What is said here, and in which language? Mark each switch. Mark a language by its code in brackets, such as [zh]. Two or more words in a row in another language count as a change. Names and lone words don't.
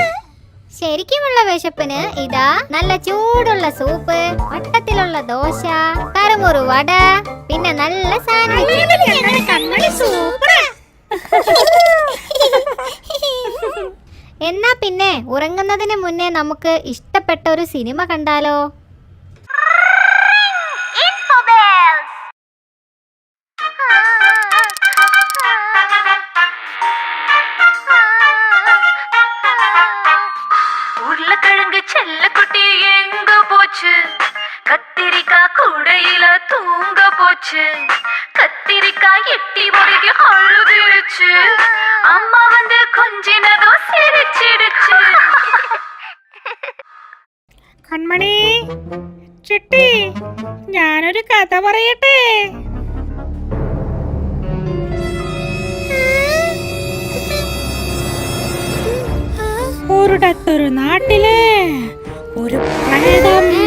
[ml] ശരിക്കുമുള്ള വിശപ്പിന് ഇതാ നല്ല ചൂടുള്ള സൂപ്പ്, വട്ടത്തിലുള്ള ദോശ, കറുമുറു വട, പിന്നെ നല്ല സാൻഡ്വിച്ച്. കൺമണി സൂപ്പർ. എന്നാ പിന്നെ ഉറങ്ങുന്നതിന് മുന്നേ നമുക്ക് ഇഷ്ടപ്പെട്ട ഒരു സിനിമ കണ്ടാലോ? [ta] உருளைக்கிழங்கு செல்லக்குட்டி எங்க போச்சு? கத்திரிக்காய் கூடையில தூங்க போச்சு. கத்திரிக்காய் எட்டி முறைக்கு அழுதுருச்சு. அம்மா வந்து கொஞ்சினதும் சிரிச்சிடுச்சு. [ml] കൺമണി, ചിട്ടി, ഞാനൊരു കഥ പറയട്ടെ. ഒരിടത്തൊരു നാട്ടില് ഒരു പ്രേതം.